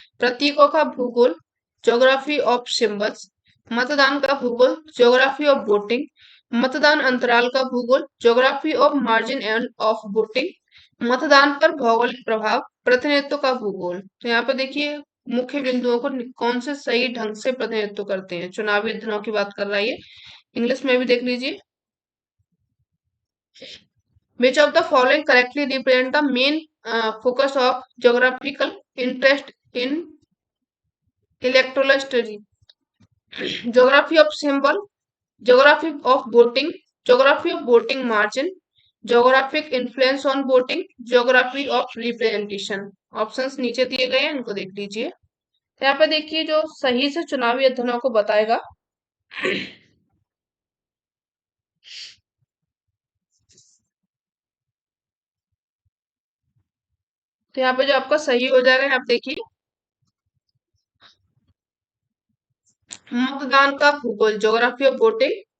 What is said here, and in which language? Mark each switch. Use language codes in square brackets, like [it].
[hi] प्रतीकों का भूगोल, [en] geography of symbols, [hi] मतदान का भूगोल, [en] geography of voting, [hi] मतदान अंतराल का भूगोल, [en] geography of margin and of voting, [hi] मतदान पर भौगोलिक प्रभाव, प्रतिनिधित्व का भूगोल। तो यहाँ पे देखिए, मुख्य बिंदुओं को कौन से सही ढंग से प्रतिनिधित्व करते हैं, चुनावी अध्ययनों की बात कर रहा है ये। इंग्लिश में भी देख लीजिए, [en] which of the following correctly represent the main focus of geographical interest in electoral study? Geography of symbol, geography of voting, geography of voting margin, geographic influence on voting, geography of representation. [hi] Options नीचे दिए गए हैं, इनको देख लीजिए। तो यहाँ पे देखिए, जो सही से चुनावी अध्ययनों को बताएगा तो यहाँ पे जो आपका सही हो जाएगा, आप देखिए, मतदान का भूगोल, [en] Geography of voting.